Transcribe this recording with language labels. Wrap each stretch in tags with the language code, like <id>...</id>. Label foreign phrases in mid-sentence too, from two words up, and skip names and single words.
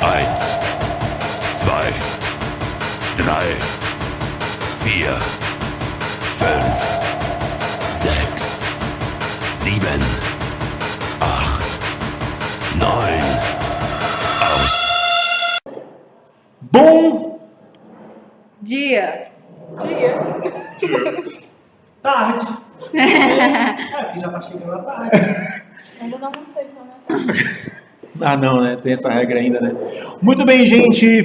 <de>Eins, zwei, drei, vier, fünf, sechs, sieben, acht, neun. Aus.</de> <pt>Bom Dia. Tarde. Aqui já tá chegando a tarde. Ainda não sei como é. Ah, não, né? Tem essa regra ainda, né? Muito bem, gente.</pt>